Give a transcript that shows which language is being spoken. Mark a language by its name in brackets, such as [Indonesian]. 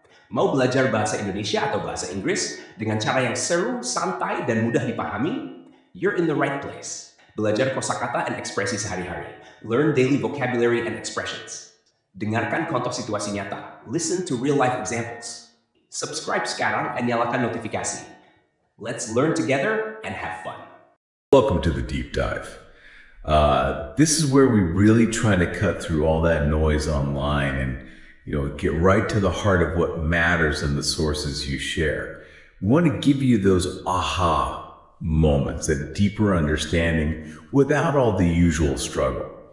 [Indonesian] Mau belajar bahasa Indonesia atau bahasa Inggris dengan cara yang seru, santai, dan mudah dipahami? [English] You're in the right place. [Indonesian] Belajar kosakata dan ekspresi sehari-hari. [English] Learn daily vocabulary and expressions. [Indonesian] Dengarkan contoh situasi nyata. [English] Listen to real-life examples. [Indonesian] Subscribe sekarang dan nyalakan notifikasi. [English] Let's learn together and have fun. Welcome to the deep dive. This is where we really try to cut through all that noise online and get right to the heart of what matters in the sources you share. We want to give you those aha moments, that deeper understanding without all the usual struggle.